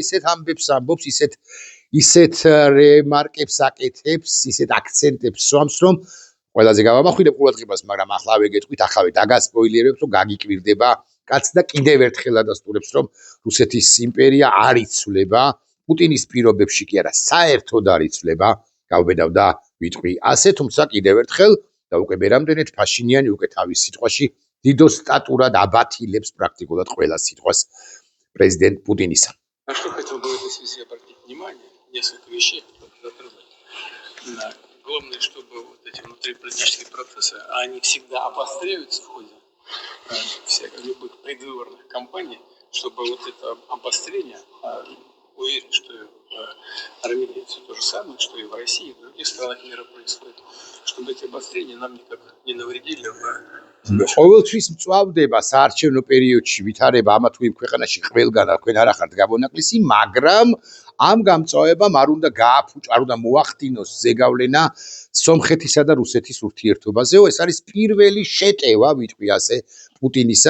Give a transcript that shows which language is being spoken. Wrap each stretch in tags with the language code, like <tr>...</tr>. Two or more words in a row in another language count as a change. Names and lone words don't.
<ka>ისეთ ამბებს ამბობს, ისეთ რემარკებს აკეთებს, ისეთ აქცენტებს სვამს, რომ ყველაზე გავამახვილებ ყურადღებას, მაგრამ ახლა ვეგეთქვით, ახლა დაგასპოილერებთ, რომ გაგიკვირდება კაც და კიდევ ერთხელ ადასტურებს, რომ რუსეთის იმპერია არ იცვლება, პუტინის პირობებში კი არა, საერთოდ არ იცვლება, გავბედავ და ვიტყვი ასე, თუმცა კიდევ ერთხელ და უკვე მერამდენეთ ფაშინიანი უკვე თავის სიტყვაში დიდოსტატურად აბათილებს პრაქტიკულად ყველა სიტყვას პრეზიდენტ პუტინისა.</ka> <ru>На что хотел бы в этой связи обратить внимание, несколько вещей хотел бы затронуть. главное, чтобы вот эти внутриполитические процессы, они всегда обостряются в ходе любых предвыборных кампаний, чтобы вот это обострение, уверен, что и в Армении все то же самое, что и в России, и в других странах мира происходит, чтобы эти обострения нам никак не навредили.</ru> <ka>ყოველთვის მწვავდება საარჩევნო პერიოდში ვითარება ამა თუ იმ ქვეყანაში ყველგან თქვენ არ ახართ გაბონაკლისი, მაგრამ ამ გამწვავებამ არ უნდა გააფუჭა, არ უნდა მოახდინოს ზეგავლენა სომხეთისა და რუსეთის ურთიერთობაზეო. ეს არის პირველი შეტევა, ვიტყვი ასე, პუტინისა.</ka>